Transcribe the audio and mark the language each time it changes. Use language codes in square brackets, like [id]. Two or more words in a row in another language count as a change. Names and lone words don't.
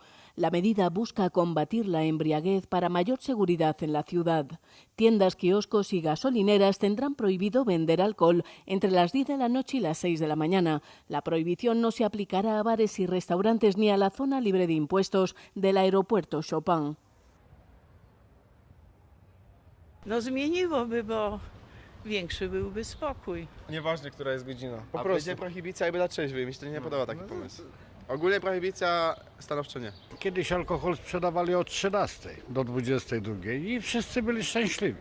[es] La medida busca combatir la embriaguez para mayor seguridad en la ciudad. Tiendas, kioscos y gasolineras tendrán prohibido vender alcohol entre las 10 de la noche y las 6 de la mañana. La prohibición no se aplicará a bares y restaurantes ni a la zona libre de impuestos del aeropuerto Chopin. [pl] No zmieniłoby, bo większy byłby spokój. Nieważne, która jest godzina. Po prostu. Będzie prohibicja jakby dla trzeźwej. Mi się nie podoba taki pomysł. Ogólnie prohibicja stanowczo nie. Kiedyś alkohol sprzedawali od 13 do 22 i wszyscy byli szczęśliwi.